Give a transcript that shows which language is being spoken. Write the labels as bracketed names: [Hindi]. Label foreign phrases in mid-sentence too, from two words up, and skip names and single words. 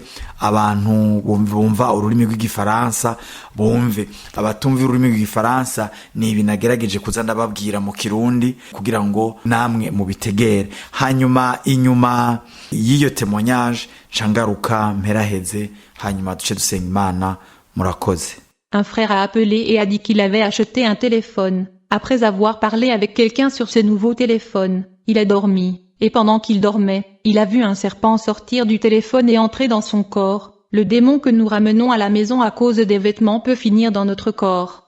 [Rundi] Abantu bumva ururimi rw'igifaransa bumve, abatumva ururimi rw'igifaransa ni ibi nagerageje kuza ndababwira mu Kirundi kugira ngo namwe mubitegere. Hanyuma inyuma y'iyo témoignage cangaruka mperaheze, hanyuma duce dusenga Imana. Murakoze. [French] Un frère a appelé et a dit qu'il avait acheté un téléphone. Après avoir parlé avec quelqu'un sur ce nouveau téléphone, il a dormi, et pendant qu'il dormait, il a vu un serpent sortir du téléphone et entrer dans son corps. Le démon que nous ramenons à la maison à cause des vêtements peut finir dans notre corps.